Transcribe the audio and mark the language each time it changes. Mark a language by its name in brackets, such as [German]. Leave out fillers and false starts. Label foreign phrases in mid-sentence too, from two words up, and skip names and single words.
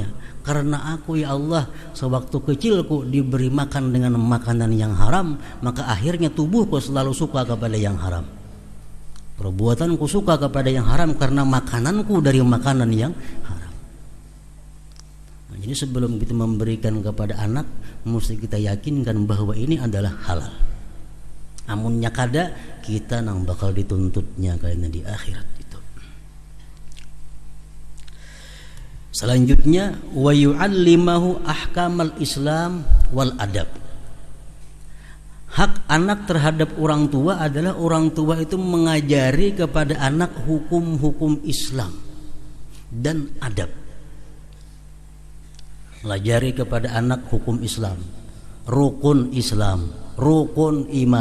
[Indonesian] Karena aku ya Allah sewaktu kecilku diberi makan dengan makanan yang haram, maka akhirnya tubuhku selalu suka kepada yang haram. Perbuatanku suka kepada yang haram karena makananku dari makanan yang haram. Nah, jadi sebelum kita memberikan kepada anak, mesti kita yakinkan bahwa ini adalah halal. [Banjar] Amunnya kada, kita nang bakal dituntutnya karena di akhirat itu. [Indonesian] Selanjutnya, [Arabic] wa yu'allimahu ahkamal Islam wal adab. [Indonesian] Hak anak terhadap orang tua adalah orang tua itu mengajari kepada anak hukum-hukum Islam dan adab. Melajari kepada anak hukum Islam, rukun Islam, rukun iman.